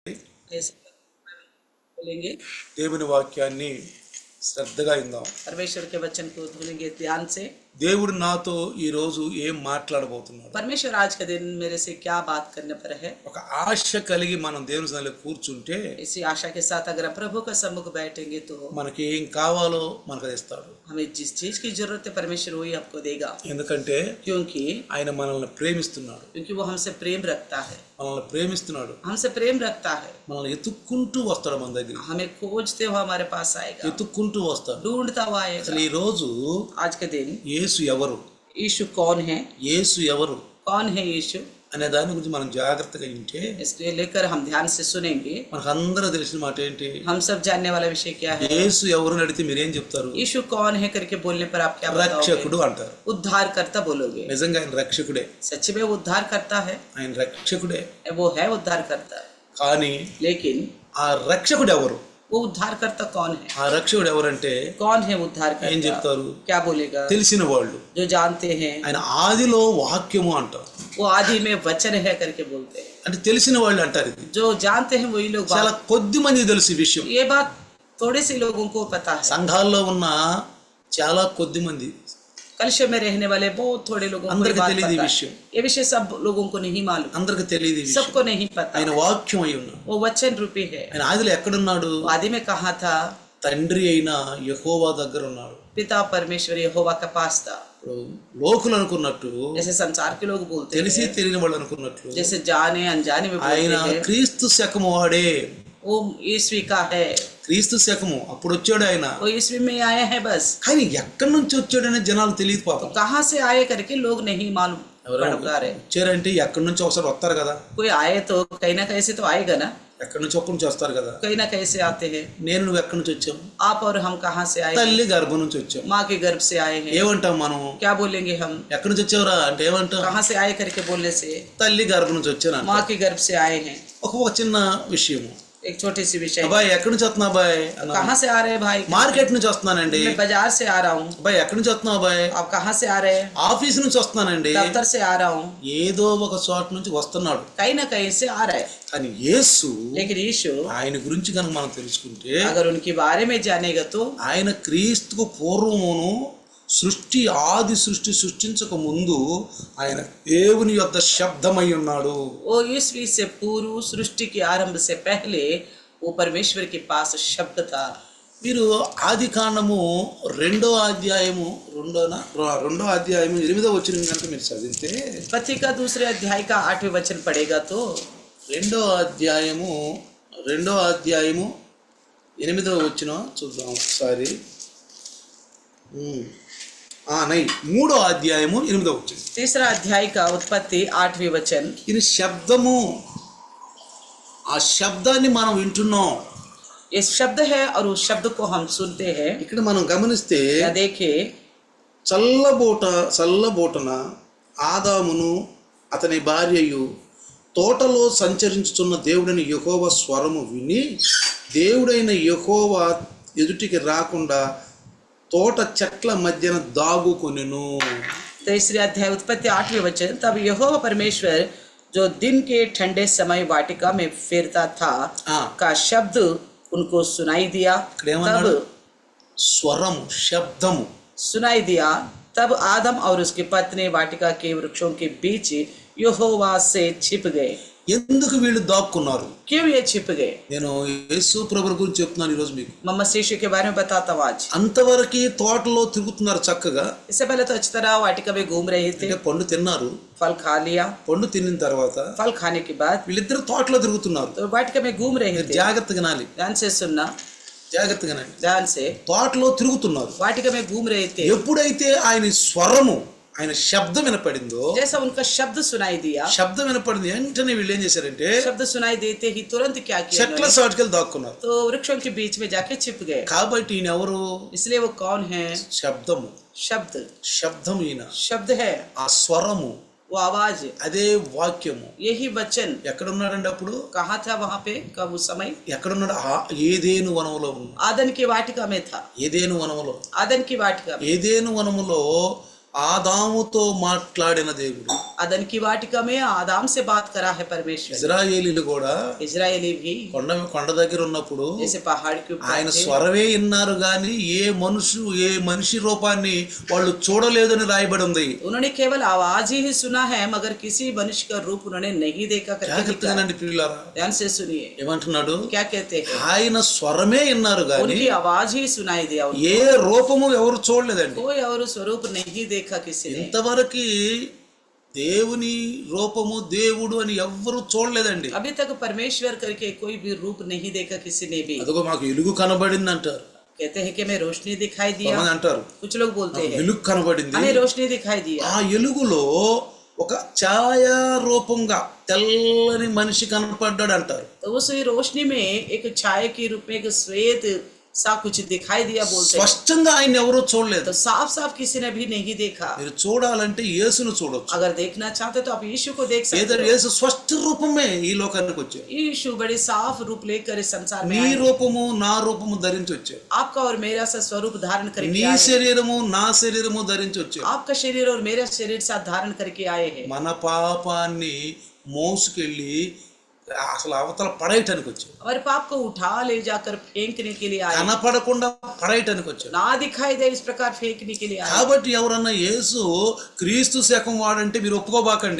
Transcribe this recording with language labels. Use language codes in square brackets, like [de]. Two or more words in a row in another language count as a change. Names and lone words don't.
[hi] ऐसे बोलेंगे, [te] దేవుని వాక్యాన్ని శ్రద్ధగా విందాం. [hi] परमेश्वर के वचन को सुनेंगे ध्यान से। [te] దేవుడు నాతో ఈ రోజు ఏం మాట్లాడబోతున్నాడు? [hi] परमेश्वर आज के दिन मेरे से क्या बात करने पर है। [te] ఒక ఆశ కలిగి మనం దేవుని సన్నిధిలో కూర్చుంటే [hi] इसी आशा के साथ अगर प्रभु का सम्मुख बैठेंगे तो [te] మనకి ఏం కావాలో మనకు అది ఇస్తాడు. [hi] हमें जिस चीज की जरूरत है परमेश्वर वही आपको देगा, [te] ఎందుకంటే [hi] क्योंकि [te] ఆయన మనల్ని ప్రేమిస్తున్నాడు. [hi] वो हमसे प्रेम रखता है, [te] మనల్ని ప్రేమిస్తున్నాడు. [hi] हमसे प्रेम रखता है। [te] మనల్ని ఎత్తుక్కుంటూ వస్తాడు మన దగ్గరికి. [hi] हमें खोजते हुए हमारे पास आएगा, [te] ఎత్తుక్కుంటూ వస్తాడు. [hi] ढूंढता हुआ [te] అసలు [hi] आएगा। [te] ఈ రోజు [hi] आज के दिन [te] యేసు ఎవరు, [hi] यीशु कौन है, [te] యేసు ఎవరు [hi] कौन है यीशु, [te] అనే దాని గురించి మనం జాగ్రత్తగా వింటే [hi] इसको लेकर हम ध्यान से सुनेंगे। [te] మనకు అందరూ తెలిసిన మాట ఏంటి? [hi] हम सब जानने वाला विषय क्या है। [te] యేసు ఎవరు అని అడిగితే మీరేం చెప్తారు? [hi] यीशु कौन है करके बोलने पर आप क्या बताओगे? [te] రక్షకుడు అంటారు. [hi] उद्धार करता बोलोगे। [te] నిజంగా ఆయన రక్షకుడే, [hi] सच में वो उद्धार करता है, [te] ఆయన రక్షకుడే. [hi] वो है उद्धार करता। [te] కానీ [hi] लेकिन [te] ఆ రక్షకుడు ఎవరు? [hi] वो उद्धार करता कौन है? [te] ఆ రక్షకుడు ఎవరంటే [hi] कौन है उद्धार [te] ఏం [hi] करता? [te] చెప్తారు? [hi] क्या बोलेगा? [te] తెలిసిన వాళ్ళు. [hi] जो जानते हैं, [te] ఆయన ఆదిలో వాక్యము అంటారు. [hi] वो आदि में वचन है करके बोलते हैं। [te] అంటే తెలిసిన వాళ్ళు అంటారు. ఇది [hi] जो जानते हैं वही लोग [te] చాలా కొద్ది మంది తెలుసు ఈ విషయం. [hi] ये बात थोड़े से लोगों को पता है। [te] సంఘాల్లో ఉన్న చాలా కొద్ది మంది, [hi] कलिशा में रहने वाले बहुत थोड़े लोगों को ये [te] అందరికీ [hi] बात [te] తెలియదు ఈ [hi] पता [te] విషయం. [hi] है। ये विषय सब लोगों को नहीं मालूम, [te] అందరికీ తెలియదు ఈ విషయం. [hi] सबको नहीं पता। [te] ఆయన వాక్యం అయి ఉన్నాడు. [hi] वो वचन रूपी है। [te] ఆయన ఆదిలో ఎక్కడున్నాడు? [hi] वो आदि में कहा था, [te] తండ్రి అయిన యెహోవా దగ్గర ఉన్నాడు. [hi] पिता परमेश्वर यहोवा के पास था। [te] ఇప్పుడు లోకులు అనుకున్నట్టు, [hi] जैसे संसार के लोग बोलते [te] తెలిసి [hi] हैं, [te] తెలియని వాళ్ళు అనుకున్నట్లు, [hi] जैसे जाने अनजाने में [te] ఆయన [hi] बोलते हैं, [te] క్రీస్తు శకము వాడే. [hi] वो ईस्वी का है, [te] క్రీస్తు శకము అప్పుడు వచ్చాడు ఆయన. [hi] वो ईस्वी में आए हैं बस। [te] కానీ ఎక్కడి నుంచి వచ్చాడనే జనాలు తెలియదు [hi] तो [te] పాపం. [hi] कहाँ से आए करके लोग नहीं मालूम [te] ఎవరైనా [hi] पढ़ रहे। [te] వచ్చారంటే ఎక్కడి నుంచి ఒకసారి వస్తారు కదా. [hi] कोई आए तो कहीं ना कहीं से तो आएगा ना, [te] ఎక్కడి నుంచి ఒక్కడి నుంచి వస్తారు కదా. [hi] कहीं ना कहीं से आते हैं। [te] నేను నువ్వు ఎక్కడి నుంచి వచ్చాం? [hi] आप और हम कहाँ से आए? [te] తల్లి గర్భం నుంచి వచ్చాం. [hi] माँ के गर्भ से आए हैं। [te] ఏమంటాం మనం? [hi] क्या बोलेंगे हम? [te] ఎక్కడి నుంచి వచ్చావురా అంటే ఏమంటాం? [hi] कहाँ से आए करके बोलने से [te] తల్లి గర్భం నుంచి వచ్చాను. [hi] माँ के गर्भ से आए हैं। [te] ఒక చిన్న విషయము. [hi] एक छोटी सी विषय, [te] అబ్బాయి ఎక్కడి నుంచి వస్తున్నా అబ్బాయి? [hi] कहाँ से आ रहे हैं भाई? [te] మార్కెట్ నుంచి వస్తున్నానండి. [hi] मैं बाजार से आ रहा हूँ। [te] అబ్బాయి ఎక్కడి నుంచి వస్తున్నావు అబ్బాయి? [hi] आप कहाँ से आ रहे हैं? [te] ఆఫీస్ నుంచి వస్తున్నానండి. [hi] दफ्तर से आ रहा हूँ। [te] ఏదో ఒక చోట నుంచి వస్తున్నాడు. [hi] कहीं ना कहीं से आ रहा है। [te] కానీ యేసు, [hi] लेकिन यीशु, [te] ఆయన గురించి కనుక మనం తెలుసుకుంటే, [hi] अगर उनके बारे में जानेगा तो [te] ఆయన క్రీస్తుకు పూర్వమును ఆది సృష్టి సృష్టించక ముందు ఆయన దేవుని యొక్క శబ్దమై ఉన్నాడు. [hi] वो ईस्वी से पूर्व सृष्टि के आरंभ से पहले वो परमेश्वर के पास शब्द था। [te] మీరు ఆది కాండము 2వ అధ్యాయము 8వ వచనం కనుక మీరు చదివితే, [hi] उत्पत्ति का दूसरे अध्याय का 8वें वचन पढ़ेगा तो [te] 2వ అధ్యాయము 8వ వచనం చూద్దాం ఒకసారి. 3వ అధ్యాయము 8వ వచనం. [hi] तीसरा अध्याय का उत्पत्ति 8वें वचन। [te] ఇది శబ్దము. ఆ శబ్దాన్ని మనం వింటున్నాం. [hi] ये शब्द है और उस शब्द को हम सुनते हैं। [te] ఇక్కడ మనం గమనిస్తే, [hi] या देखे, [te] చల్లబోటన ఆదామును అతని భార్యయు తోటలో సంచరించుతున్న దేవుడైన యెహోవా స్వరము విని, దేవుడైన యెహోవా ఎదుటికి రాకుండా తోట చెట్ల మధ్యన దాగుకొనెను. [hi] तीसरे अध्याय उत्पत्ति 8वें वचन। तब यहोवा परमेश्वर जो दिन के ठंडे समय वाटिका में फिरता था का शब्द उनको सुनाई दिया। तब [te] స్వరము, శబ్దము [hi] सुनाई दिया। तब आदम और उसकी पत्नी वाटिका के वृक्षों के बीच यहोवा से छिप गए। [te] ఎందుకు వీళ్ళు దాక్కున్నారు? [hi] क्यों ये छिप गए? [te] నేను యేసు ప్రభువు గురించి చెప్తున్నాను ఈరోజు మీకు. [hi] मम्मा शिशु के बारे में बताता हूँ आज। [te] అంతవరకు తోటలో తిరుగుతున్నారు చక్కగా. [hi] इससे पहले तो अच्छी तरह वाटिका में घूम रहे थे, [te] అంటే పండు తిన్నారు. [hi] फल खा लिया। [te] పండు తిన్న తర్వాత [hi] फल खाने के बाद [te] వీళ్ళిద్దరు తోటలో తిరుగుతున్నారు. [hi] तो वाटिका में घूम रहे थे। [te] జాగ్రత్తగా వినాలి, [hi] ध्यान से सुनना, [te] జాగ్రత్తగా వినాలి. [hi] ध्यान से। [te] తోటలో తిరుగుతున్నారు. [hi] वाटिका में घूम रहे थे। [te] ఎప్పుడైతే ఆయన స్వరము, ఆయన శబ్దం వినపడిందో, [hi] जैसा उनका शब्द सुनाई दिया, [te] శబ్దం వినపడింది వెంటనే వీళ్ళు ఏం చేశారంటే [hi] शब्द सुनाई देते ही तुरंत क्या किया [te] చెట్ల [hi] उन्होंने? [te] సాటుకెళ్ళి దాక్కున్నారు. [hi] तो वृक्षों के बीच में जाके छिप गए। [te] కాబట్టి ఈయన ఎవరు? [hi] इसलिए वो कौन है? [te] శబ్దము. [hi] शब्द [te] ఈయన. [hi] शब्द है, [te] ఆ స్వరము, [hi] वो आवाज, [te] అదే వాక్యము. [hi] यही वचन। [te] ఎక్కడున్నాడండి అప్పుడు? [hi] कहाँ था वहां पे? कब? उस समय [te] ఎక్కడున్నాడు? ఏదేను వనములో ఉన్నాడు. [hi] आदन की वाटिका में था। [te] ఏదేను వనములో. [hi] आदन की वाटिका में। [te] ఏదేను వనములో ఆదాముతో మాట్లాడిన దేవుడు [hi] अदन की वाटिका में आदाम से बात करा है परमेश्वर। [te] ఇశ్రాయేలీలు కూడా [hi] इजरायली भी [te] కొండ దగ్గర ఉన్నప్పుడు [hi] जैसे पहाड़ के [te] ఆయన [hi] ऊपर थे, [te] స్వరమే విన్నారు గాని ఏ మనిషి రూపాన్ని వాళ్ళు చూడలేదని రాయబడి ఉంది. [hi] उन्होंने केवल आवाज ही सुना है मगर किसी मनुष्य का रूप उन्होंने नहीं देखा करके लिखा है। [te] జాగ్రత్తగానండి పిల్లలారా, [hi] ध्यान से सुनिए [te] ఏమంటున్నాడు? [hi] क्या कहते हैं, [te] ఆయన స్వరమే విన్నారు గాని [hi] उनकी आवाज ही सुनाई दिया उनको। [te] ఏ రూపము ఎవరు చూడలేదండి. [hi] कोई और स्वरूप नहीं देखा किसी ने। [te] ఇంతవరకు దేవుని రూపము దేవుడు అని ఎవ్వరు చూడలేదండి. [hi] अभी तक परमेश्वर करके कोई भी रूप नहीं देखा किसी ने भी। [te] అదిగో మాకు వెలుగు కనబడింది అంటారు. [hi] कहते हैं कि मैं रोशनी दिखाई दिया, [te] కొంతమంది అంటారు [hi] कुछ लोग बोलते हैं [te] వెలుగు కనబడింది. [hi] हमें रोशनी दिखाई दिया। [te] ఆ వెలుగులో ఒక ఛాయా రూపంగా తెల్లని మనిషి కనపడ్డాడు అంటారు. [hi] तो उस रोशनी में एक छाया के रूप में एक श्वेत सा कुछ दिखाई दिया बोलते हैं। [te] స్పష్టంగా ఆయన ఎవరు చూడలేదు. [hi] तो साफ साफ किसी ने भी नहीं देखा। [te] మీరు చూడాలంటే యేసును చూడొచ్చు. [hi] अगर देखना चाहते तो आप यीशु को देख सकते हो। [te] యేసు స్పష్ట రూపమే ఈ లోకానికి వచ్చాడు. [hi] यीशु बड़े साफ रूप लेकर इस संसार में [te] నీ [hi] आए। [te] రూపము నా రూపము ధరించి వచ్చాడు. [hi] आपका और मेरा सा स्वरूप धारण करके [te] నీ [hi] आए। [te] శరీరము నా శరీరము ధరించి వచ్చాడు. [hi] आपका शरीर और मेरा शरीर साथ धारण करके आए हैं। [te] మన పాపాన్ని మోసుకెళ్ళి అసలు అవతల పడేయటానికి వచ్చాడు. [hi] हमारे पाप को उठा ले जाकर फेंकने के लिए आए। [te] కనపడకుండా పడేయటానికి వచ్చాడు. [hi] ना दिखाई दे इस प्रकार फेंकने के लिए आए। [te] కాబట్టి ఎవరన్నా యేసు క్రీస్తు శకం వాడంటే మీరు ఒప్పుకోబాకండి.